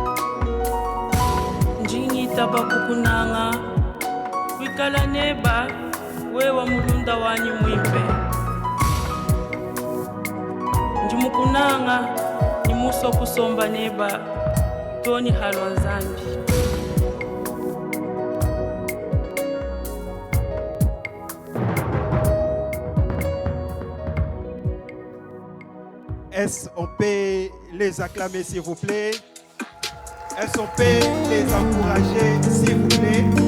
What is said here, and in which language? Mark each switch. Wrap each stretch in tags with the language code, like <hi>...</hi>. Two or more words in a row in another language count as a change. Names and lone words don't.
<lu>njingi taba kukunanga kwikala neba wewa mulunda wanyi mwimbe njimukunanga ni muso kusomba neba toni halwa nzambi.</lu> <fr>Est-ce qu'on peut les acclamer s'il vous plaît? Est-ce qu'on peut les encourager s'il vous plaît?</fr>